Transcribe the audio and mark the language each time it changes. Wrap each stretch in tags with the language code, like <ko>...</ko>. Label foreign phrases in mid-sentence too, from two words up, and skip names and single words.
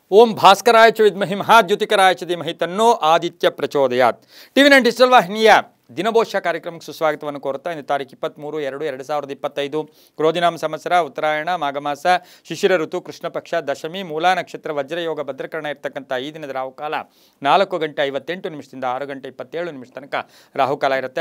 <sa>ಓಂ ಭಾಸ್ಕರಾಯ ಚ ವಿದ್ಮಹಿ ಮಹಾದ್ಯುತಿಕರಾಯ ಚ ಧೀಮಹಿ ತನ್ನೋ ಆದಿತ್ಯ ಪ್ರಚೋದಯಾತ್.</sa> <kn>ಟಿವಿ9 ಡಿಜಿಟಲ್ ವಾಹಿನಿಯ ದಿನಭೋಷ್ಯ ಕಾರ್ಯಕ್ರಮಕ್ಕೆ ಸುಸ್ವಾಗತವನ್ನು ಕೋರುತ್ತಾ ಇಂದು ತಾರೀಕು 23/2/2025 ಕ್ರೋಧಿನಾಮ ಸಂವತ್ಸರ ಉತ್ತರಾಯಣ ಮಾಘಮಾಸ ಶಿಶಿರ ಋತು ಕೃಷ್ಣ ಪಕ್ಷ ದಶಮಿ ಮೂಲಾ ನಕ್ಷತ್ರ ವಜ್ರಯೋಗ ಭದ್ರಕರಣ ಇರತಕ್ಕಂಥ ಈ ದಿನದ ರಾಹುಕಾಲ 4:58 6:27 ತನಕ ರಾಹುಕಾಲ ಇರುತ್ತೆ.</kn>